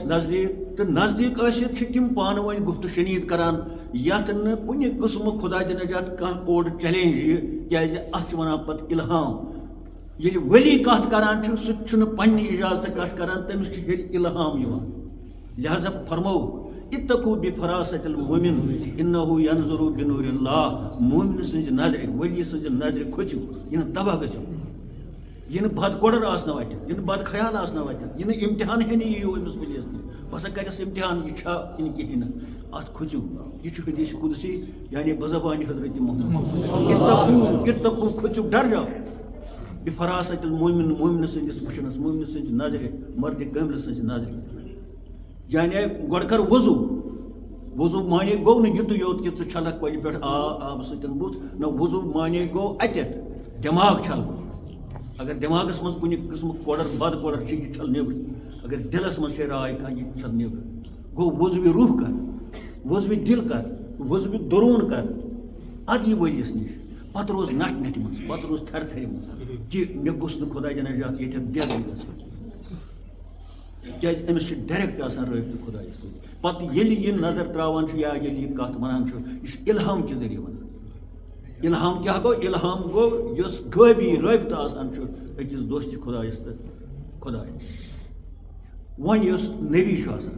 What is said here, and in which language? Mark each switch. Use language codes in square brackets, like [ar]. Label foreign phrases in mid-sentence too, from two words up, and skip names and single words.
[ks] نزدیک تو نزدیک ٲسِتھ تم پانہٕ ؤنۍ گفت و شنید کران یتھ نہٕ کُنہِ قٕسمُک خدا دِنہٕ جات کانٛہہ اوٚڑ چیلینج یہِ کیازِ اتھ چھِ ونان پتہٕ الہام ییٚلہِ ولی کتھ کران چھُ سُہ تہِ چھُنہٕ پننہِ اجازتہٕ کتھ کران تٔمِس چھُ ییٚلہِ الہام یِوان لہذا فرمووُکھ [ar] اتقوا بفراست المؤمن انه ينظر بنور الله [ks] مومن سنز نظر ولی سنز نظر کھوچو یہ تباہ گژھو یہ بد کوڑر آسنا وتہ یہ بد خیال آسنا وتہ یہ [ur] امتحان ہے نہیں [ks] یہ امس ولیس بسا کرس امتحان یہ چھا ان کہین ات کھوچو یہ حدیث قدسی یعنی بزبان حضرت محمد اتقوا کھوچو [ur] ڈر جاؤ [ar] بفراست المؤمن [ks] مومن سنز وچھنس مومن سنز نظر مرد کامل سنز نظر یعنی گۄڈٕ کر وضو معنی گو نہٕ یُتُے یوت کہ ژٕ چھلکھ کۄلہِ پٮ۪ٹھ آب سۭتۍ بُتھ نہ وضو معنی گو اتٮ۪تھ دٮ۪ماغ چھلُن اگر دٮ۪ماغس منٛز کُنہِ قٕسمُک کوڑر بد کوڑر چھِ یہِ چھل نیبر اگر دِلس منٛز چھے راے کانٛہہ یہِ چھل نیبر گوٚو وضوِ روح کر وضوِ دل کر وضوِ درون کر ادٕ یہِ ؤلِس نِش پتہٕ روز نٹھ نٹہِ منٛز پتہٕ روز تھرِ تھرِ منٛز کہِ مےٚ گوٚژھ نہٕ خۄداے نجات ییٚتٮ۪تھ بےٚ گژھُن کیٛازِ أمِس چھِ ڈایریکٹ آسان رٲبطہٕ خۄدایَس سۭتۍ پتہٕ ییٚلہِ یہِ نظر ترٛاوان چھُ یا ییٚلہِ یہِ کتھ ونان چھُ یہِ چھُ اِلہام کہِ ذٔریعہٕ ونان اِلہام کیٛاہ گوٚو اِلہام گوٚو یُس غٲبی رٲبطہٕ آسان چھُ أکِس دوستہِ خۄدایَس تہٕ خۄداے وۄنۍ یُس نبی چھُ آسان